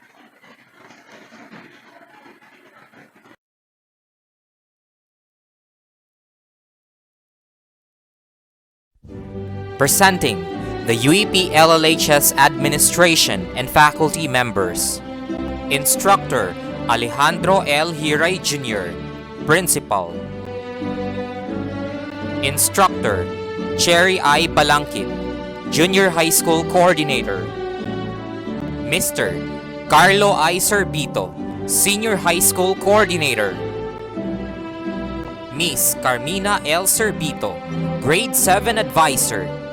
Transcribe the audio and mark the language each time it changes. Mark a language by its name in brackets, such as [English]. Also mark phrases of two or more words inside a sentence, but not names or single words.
[English] Presenting the UEPLLHS administration and faculty members. Instructor Alejandro L. Hiray Jr., Principal. Instructor Cherry I. Balangkit, Junior High School Coordinator. Mr. Carlo I. Sorbito, Senior High School Coordinator. Miss Carmina L. Sorbito, Grade 7 Advisor.